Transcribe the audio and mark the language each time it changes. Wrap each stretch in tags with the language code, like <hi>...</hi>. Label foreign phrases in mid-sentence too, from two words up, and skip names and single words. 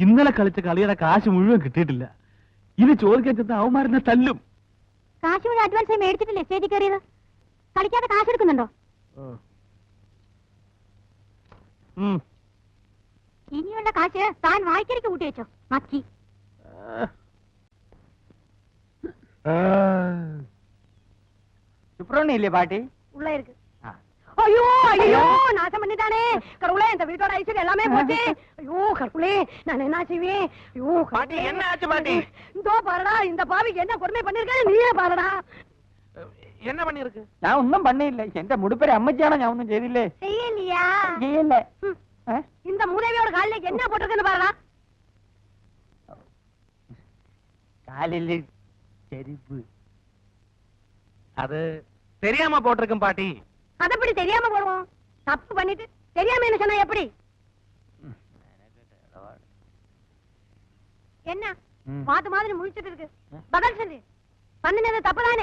<ml>ഇന്നലെ കളിച്ച കളിയുടെ കാശ് മുഴുവൻ കിട്ടിയിട്ടില്ല. ഇത് ചോദിക്കാൻ ചെന്ന അവന്മാരെന്നെ തല്ലും. കാശ് മുഴുവൻ അഡ്വാൻസ് ആയി മേടിച്ചിട്ടില്ലേ സ്റ്റേജിൽ കയറിയത്? കളിക്കാതെ കാശ് എടുക്കുന്നുണ്ടോ? ഇനിയുള്ള കാശ് താൻ വായിക്കരിക്ക് കൂട്ടി വെച്ചോ മക്കി.</ml> <ta>சுப்பிரமணியம் இல்லையா பாட்டி? உள்ள இருக்கு. ஐயோ ஐயோ நாசம் பண்ணிட்டானே கடவுளே, இந்த வீட்டோட ஐஸ்வர்யம் எல்லாமே போச்சு. ஐயோ கடவுளே, நான் என்ன செய்வேன்? ஐயோ பாட்டி, என்ன ஆச்சு பாட்டி? இதோ பாருடா, இந்த பாவிக்கு என்ன கொடுமை பண்ணிருக்கானே நீயே பாருடா. என்ன பண்ணிருக்கு?</ta> <ml>ഞാൻ ഒന്നും പണിയില്ല. എന്റെ മുടിപ്പേര് അമ്മച്ചിയാണോ? ഞാൻ ഒന്നും ചെയ്തില്ലേ?</ml> <ta>செய்யலையா?</ta> <ml>ചെയ്യല്ല.</ml> <ta>இந்த மூதேவியோட காலில என்ன போட்டிருக்குன்னு பாருடா.</ta> <ml>കാലില് ചെരുപ്പ്.</ml> <ta>அது தெரியாம போட்டிருக்கும் பாட்டி. அது எப்படி தெரியாம போடுவோம்? தப்பு பண்ணிட்டு தெரியாம என்ன சொன்னா எப்படி? என்ன மாத்து மாதிரி முழிச்சிட்டு இருக்கு? பதில் சொல்லு. பண்ணினது தப்பு தானே?</ta>